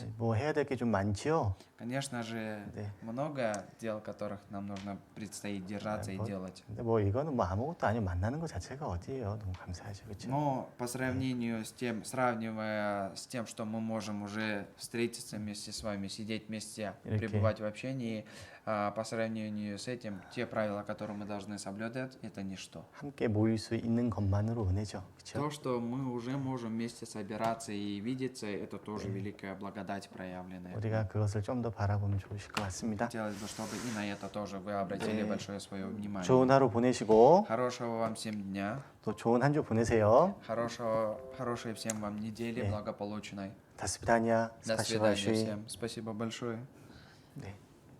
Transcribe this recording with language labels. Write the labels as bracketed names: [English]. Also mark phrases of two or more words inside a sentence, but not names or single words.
[Korean] 뭐 해야 될 게 좀 많지요. [Russian] Конечно же, много дел, которых нам нужно предстоит держаться и делать. [Korean] 근데 뭐 이거는 뭐 아무것도 아니고 만나는 것 자체가 어디예요. 너무 감사하죠, 그렇죠? [Russian] Но по сравнению с тем, сравнивая с тем, что мы можем уже встретиться вместе с вами, сидеть вместе, пребывать в общении, по сравнению с этим, те правила, которые мы должны соблюдать, это ничто. [Korean] 함께 모일 수 있는 것만으로 은혜죠, [Russian] То, [Korean] 그렇죠? [Russian] что мы уже можем вместе собираться и видеться, это тоже великая благодать проявленная. [Korean] 우리가 그것을 좀 더 바라보면 좋으실 것 같습니다. [Russian] Хотелось бы, чтобы и на это тоже вы обратили большое свое внимание. [Korean] 좋은 하루 보내시고 [Russian] Хорошего вам всем дня, [Korean] 또 좋은 한 주 보내세요. [Russian] хорошей всем вам недели, благополучной. До свидания. До Спасибо свидания большое. всем. Спасибо большое. [Korean] 네.